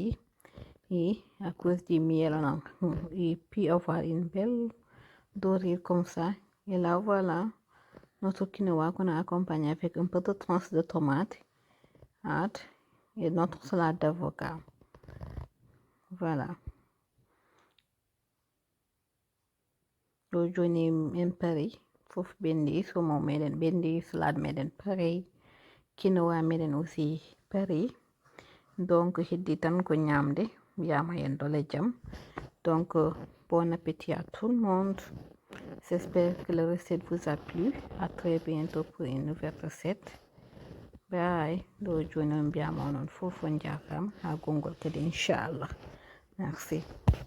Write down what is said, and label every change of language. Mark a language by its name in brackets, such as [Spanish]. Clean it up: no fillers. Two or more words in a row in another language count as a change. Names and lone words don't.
[French] Et à cause du miel, il peut avoir une belle dorure comme ça. Et là voilà, Notre quinoa qu'on a accompagné avec un peu de tranche de tomate et notre salade d'avocat. Voilà. [Fula] Ɗo joni en pari fof ɓendi, somo meɗen ɓendi, salade meɗen pari, quinoa meɗen aussi pari. Donc heddi tan ko ñamde, mbiyama en dole jam. [French] Donc bon appétit à tout le monde. J'espère que la recette vous a plu. À très bientôt pour une nouvelle recette. Bye. [Fula] Ɗo joni on mbiyama onon fof on jarama ha gongol kadi inchallah. [French] Merci.